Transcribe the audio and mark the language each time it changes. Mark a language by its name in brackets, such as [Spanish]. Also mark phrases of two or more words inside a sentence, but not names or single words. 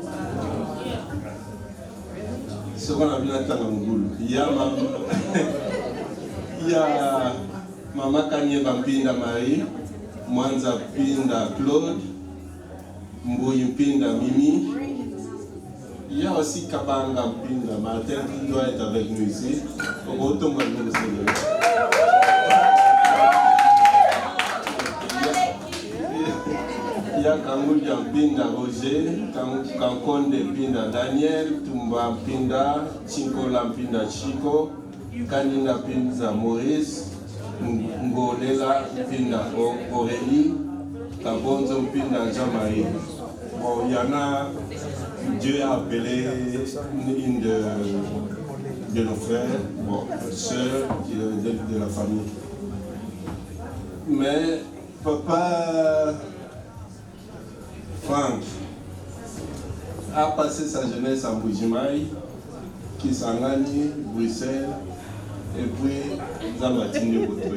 [French] Ce qu'on a vu dans Tangangoul, il y a Maman Kanye Mpinda Marie, Mwanza Mpinda Claude, Mbouy Mpinda Mimi. Il y a aussi Kabanga Mpinda Martin qui doit être avec nous ici. Il y a Kangoudia Mpinda Roger, Kankonde Mpinda Daniel, Tumba Mpinda, Chinkola Mpinda Chico, Kanina Mpinda Maurice, Ngolela Mpinda Aurélie, Kabonzo Mpinda Jean-Marie. Bon, il y en a, Dieu a appelé une de nos frères, bon, sœurs de la famille. Mais Papa Franck a passé sa jeunesse à Bujimaï, Kisangani, Bruxelles, et puis Zamatine Boto.